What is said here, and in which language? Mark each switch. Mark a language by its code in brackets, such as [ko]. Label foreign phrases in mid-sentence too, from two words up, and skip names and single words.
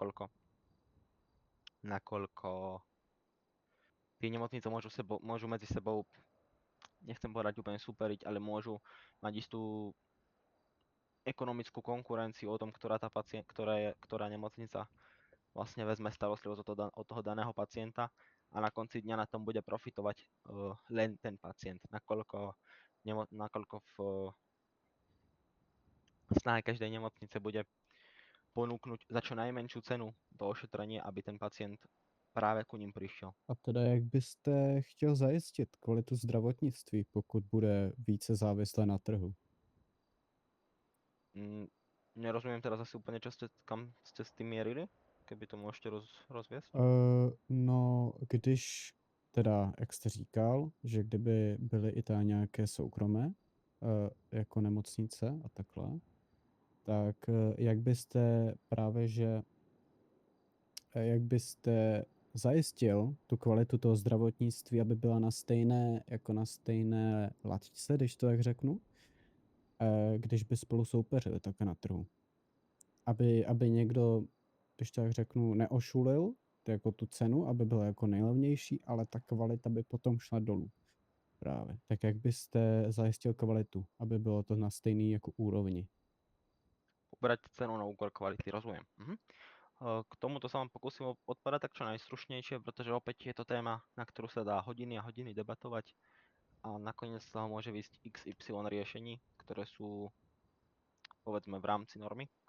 [sk] nakoľko tie nemocnice môžu medzi sebou, nechcem povedať úplne superiť, ale môžu mať istú ekonomickú konkurenciu o tom, ktorá nemocnica vlastne vezme starostlivosť od toho daného pacienta a na konci dňa na tom bude profitovať len ten pacient, nakoľko v snahe každej nemocnice bude ponúknuť za čo najmenšiu cenu to ošetrenie, aby ten pacient práve ku ním prišiel. [cs] A teda jak byste chtěl zajistit kvalitu zdravotnictví, pokud bude více závislé na trhu? [sk] Nerozumiem teraz asi úplne, kam ste s tým mierili, keby to môžete rozviesť. [cs] No, když teda, jak jste říkal, že kdyby byly i ta nějaké soukromé, jako nemocnice a takhle, tak jak byste právě, že jak byste zajistil tu kvalitu toho zdravotnictví, aby byla na stejné laťce, když to tak řeknu, když by spolu soupeřili také na trhu. Aby někdo, když to tak řeknu, neošulil jako tu cenu, aby byla jako nejlevnější, ale ta kvalita by potom šla dolů právě. Tak jak byste zajistil kvalitu, aby bylo to na stejný jako úrovni? [sk] Uberať cenu na úkor kvality, rozumiem. K tomuto sa vám pokúsim odpovedať tak čo najstručnejšie, pretože opäť je to téma, na ktorú sa dá hodiny a hodiny debatovať a nakoniec z toho môže výsť XY riešení, ktoré sú povedzme v rámci normy.